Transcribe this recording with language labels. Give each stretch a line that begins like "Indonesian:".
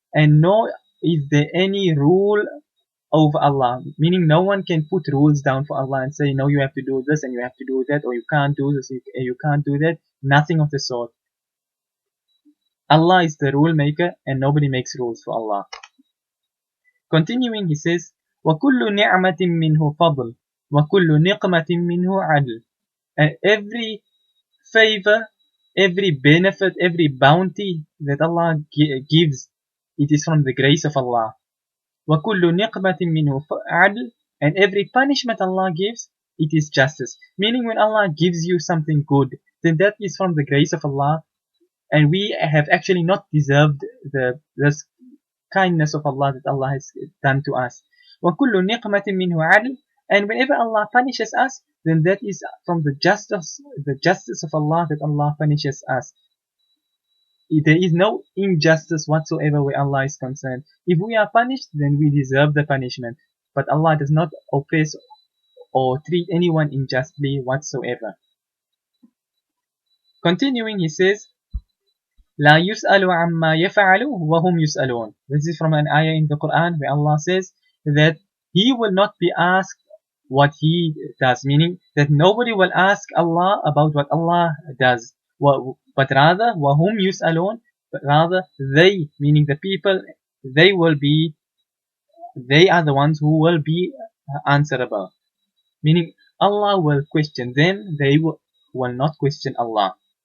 English: And nor is there any rule over Allah. Meaning no one can put rules down for Allah and say, no, you have to do this and you have to do that, or you can't do this, you can't do that. Nothing of the sort. Allah is the rule maker and nobody makes rules for Allah. Continuing, he says,
Arabic: وَكُلُّ نِعْمَةٍ مِّنْهُ فَضْلٌ وَكُلُّ نِقْمَةٍ مِّنْهُ عَدْلٌ.
English: And every favor, every benefit, every bounty that Allah gives, it is from the grace of Allah.
Arabic: وَكُلُّ نِقْمَةٍ مِّنْهُ عَدْلٌ,
English: and every punishment Allah gives, it is justice. Meaning when Allah gives you something good, then that is from the grace of Allah, and we have actually not deserved this kindness of Allah that Allah has done to us.
Arabic: وَكُلُّ نِقْمَةٍ مِّنْهُ عَدْلٌ,
English: and whenever Allah punishes us, then that is from the justice of Allah that Allah punishes us. There is no injustice whatsoever where Allah is concerned. If we are punished, then we deserve the punishment. But Allah does not oppress or treat anyone unjustly whatsoever. Continuing, he says,
Arabic: لا يسأل عما يفعل وهم يسألون.
English: This is from an ayah in the Quran where Allah says that He will not be asked what He does, meaning that nobody will ask Allah about what Allah does, but rather
Arabic: وهم يسألون,
English: but rather they, meaning the people, they are the ones who will be answerable, meaning Allah will question them, they will not question Allah.